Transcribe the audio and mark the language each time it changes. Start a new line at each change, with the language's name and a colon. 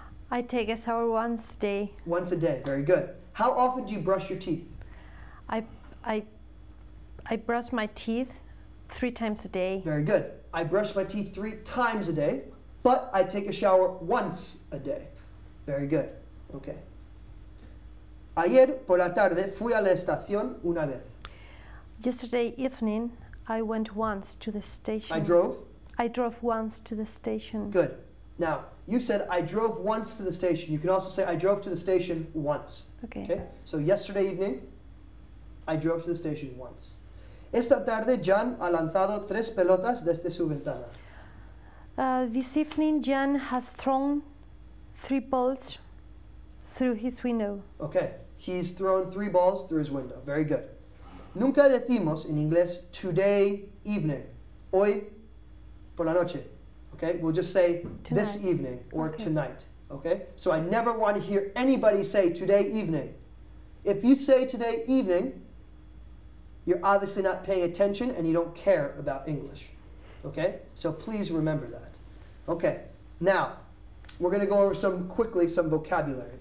English: I take a shower once a day. Once a day, very good. How often do you brush your teeth? I brush my teeth 3 times a day. Very good. I brush my teeth 3 times a day, but I take a shower once a day. Very good. Okay.
Spanish: Ayer por la tarde fui a la estación una vez.
English: Yesterday evening, I went once to the station. I drove? I drove once to the station. Good. Now, you said I drove once to the station. You can also say I drove to the station once. Okay. So yesterday evening, I drove to the station once.
Spanish: Esta tarde, Jan ha lanzado 3 pelotas desde su ventana.
English: This evening, Jan has thrown 3 balls through his window. Okay. He's thrown 3 balls through his window. Very good.
Spanish: Nunca decimos en inglés
English: today evening.
Spanish: Hoy por la noche. Okay?
English: We'll just say tonight. This evening or tonight. Okay? So I never want to hear anybody say today evening. If you say today evening, you're obviously not paying attention and you don't care about English. Okay? So please remember that. Okay. Now, we're going to go over some vocabulary.